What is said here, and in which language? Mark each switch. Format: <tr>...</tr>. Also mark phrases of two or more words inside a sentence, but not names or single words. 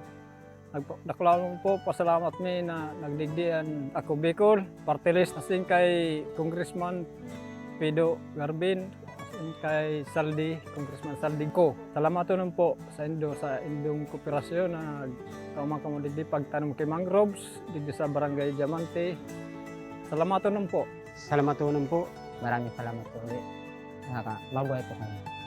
<bik>Nakulawang po, pasalamat mi na nagdigdian Ako Bicol, Party List, asin kay Congressman Pido Garbin, asin kay Saldi, Congressman Saldi ko. Salamat po sa indong kooperasyon na kaumang digdi pagtanom kay mangroves digdi sa Barangay Diamante.</bik> <tl>Salamat po. Salamat po. Maraming salamat po ulit. Mabuhay po kami.</tl>